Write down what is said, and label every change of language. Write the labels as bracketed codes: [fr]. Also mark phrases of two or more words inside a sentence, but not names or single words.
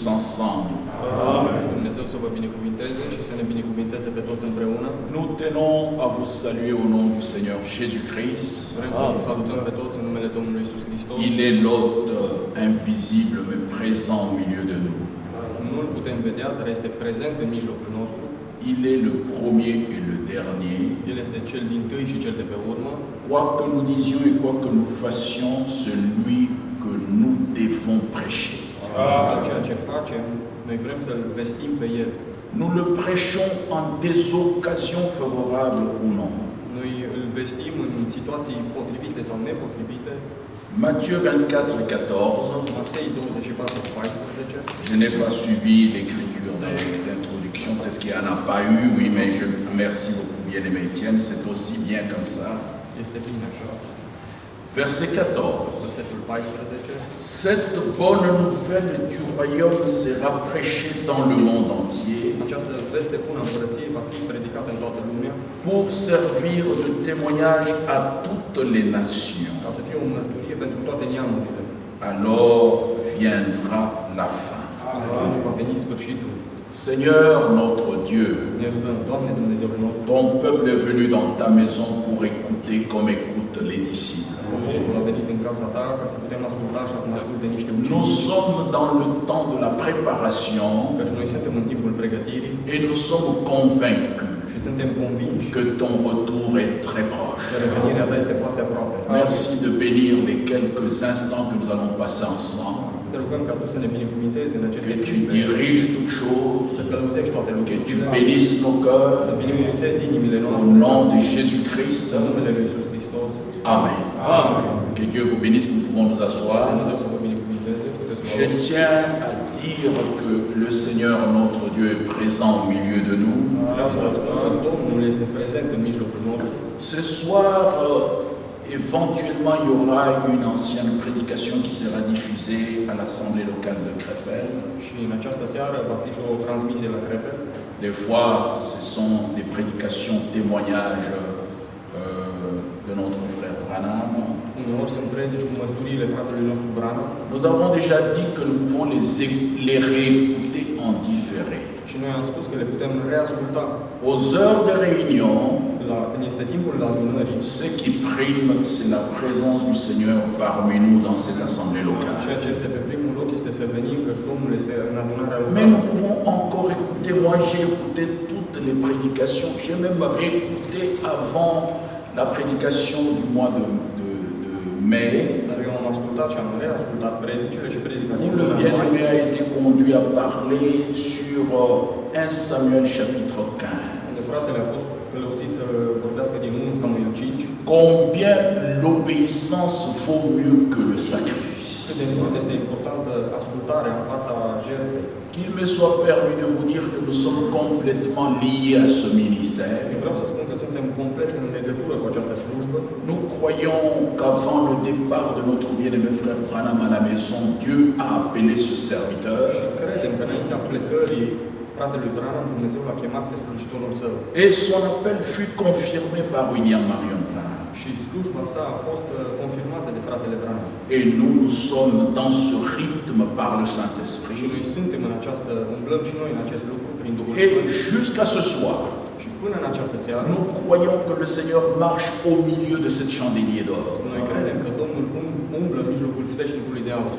[fr] ensemble. Amen. [ro] Dumnezeu să vă binecuvinteze și să ne binecuvinteze pe toți împreună. [fr] Nous tenons à vous saluer au nom du Seigneur Jésus-Christ. [ro] Vrem să vă salutăm pe toți în numele Domnului Iisus Hristos. [fr] Il est l'hôte invisible mais présent au milieu de nous. [ro] Nu-L putem vedea, dar este prezent în mijlocul nostru. [fr] Il est le premier et le dernier. [ro] El este cel dintâi și cel de pe urmă. [fr] Quoi que nous disions et quoi que nous fassions, celui que nous devons prêcher. [ro] Și tot ceea ce facem, noi vrem să-L vestim pe El. [fr] Nous le prêchons en des occasions favorables ou non. [ro] Noi îl vestim în situații potrivite sau nepotrivite. [fr] Matthieu 24, 14. [ro] Matei 24, 14. [fr] Je n'ai pas suivi l'écriture d'introduction, peut-être qu'il n'y en a pas eu, oui, mais je remercie beaucoup bien aimé Étienne, c'est aussi bien comme ça. [ro] Este bine așa. [fr] Verset 14. [ro] Versetul 14. [fr] Cette bonne nouvelle du royaume sera prêchée dans le monde entier [ro] Această veste bună a Împărăției va fi predicată în toată lumea [fr] pour servir de témoignage à toutes les nations. [ro] ca să fie o mărturie pentru toate neamurile. [fr] Alors viendra la fin. [ro] Atunci va veni sfârșitul. [fr] Seigneur notre Dieu, [ro] Ne rugăm, Doamne Dumnezeul nostru, [fr] ton peuple est venu dans ta maison pour écouter comme écoutent les disciples. [ro] Poporul a venit în casa ta ca să putem asculta așa cum ascultă niște [fr] Nous [ro] ucenici. [fr] sommes dans le temps de la préparation [ro] Căci noi suntem în timpul pregătirii [fr] et nous sommes convaincus [ro] și suntem convinși [fr] que ton retour est très proche. [ro] că revenirea ta este foarte aproape. [fr] Merci de bénir les quelques instants que nous allons passer ensemble, [ro] Te rugăm ca Tu să ne binecuvintezi în aceste [fr] que tu [ro] clipe, [fr] diriges toutes choses, [ro] să călăuzești toate [fr] que tu [ro] lucrurile, [fr] bénisses nos [ro] să [fr] cœurs, [ro] binecuvântezi inimile [fr] au [ro] noastre, [fr] nom de Jésus-Christ. [ro] în numele Lui Iisus Hristos. [fr] Amen. [ro] Amen. [fr] Que Dieu vous bénisse, nous pouvons nous asseoir. [ro] Dumnezeu să vă binecuvinteze. Puteți să vă [fr] Je [ro] rog. [fr] tiens à dire que le Seigneur notre Dieu est présent au milieu de nous. [ro] Vreau să vă spun că Domnul este prezent în mijlocul nostru. [fr] Ce soir, éventuellement, il y aura une ancienne prédication qui sera diffusée à l'Assemblée locale de Krefeld. [ro] Și în această seară va fi și o transmisie la Crefeld. [fr] Des fois, ce sont des prédications, témoignages de notre frère Branham. [ro] Uneori sunt predici cu mărturiile fratelui nostru Branham. [fr] Nous avons déjà dit que nous pouvons les réécouter en différé. [ro] Și noi am spus că le putem reasculta [fr] Aux heures de réunion, [ro] când este timpul adunării. [fr] ce qui prime, c'est la présence du Seigneur parmi nous dans cette assemblée locale. [ro] Ceea ce este pe primul loc este să venim, că Domnul este în adunarea [fr] Mais [ro] locală. [fr] nous pouvons encore écouter. Moi, j'ai écouté toutes les prédications. J'ai même réécouté avant la prédication du mois de mai, [ro] Dar eu am ascultat și am reascultat predicile și predica din [fr] où le [ro] luna mai, [fr] bien-aimé a été conduit à parler sur 1 Samuel chapitre 15. [ro] unde fratele a fost călăuzit să vorbească din 1 Samuel 5, [fr] Combien l'obéissance vaut mieux que le sacrifice. [ro] cât de mult este importantă ascultarea în fața jertfei. [fr] Qu'il me soit permis de vous dire que nous sommes complètement liés à ce ministère. [ro] Eu vreau să spun că suntem complet în legătură cu această slujbă. [fr] Nous croyons qu'avant le départ de notre bien-aimé frère Branham à la maison, Dieu a appelé ce serviteur. [ro] Și credem că înaintea plecării fratelui Branham, Dumnezeu l-a chemat pe slujitorul său. [fr] Et son appel fut confirmé par William Marion Branham. [ro] Și slujba sa a fost confirmată de fratele Branham. [fr] Et nous sommes dans ce rythme par le [ro] Și [fr] Saint-Esprit. [ro] noi suntem în această, umblăm și noi în acest lucru prin Duhul [fr] Et [ro] Sfânt. [fr] jusqu'à ce soir, [ro] Și până în această seară, [fr] nous croyons que le Seigneur marche au milieu de cette chandelier d'or. [ro] noi credem că Domnul umblă în mijlocul sfeșnicului de aur.